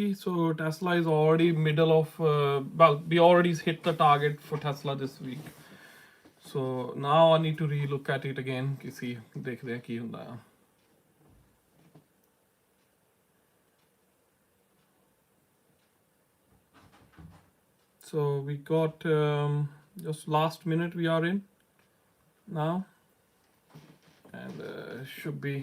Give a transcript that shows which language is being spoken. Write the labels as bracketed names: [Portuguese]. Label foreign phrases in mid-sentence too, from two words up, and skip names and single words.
[English] So Tesla is already middle of, we already hit the target for Tesla this week. So now I need to relook at it again. See, [Hindi] देखते हैं [Punjabi] ਕੀ ਹੁੰਦਾ ਹੈ. [English] So we got just last minute we are in now, and should be.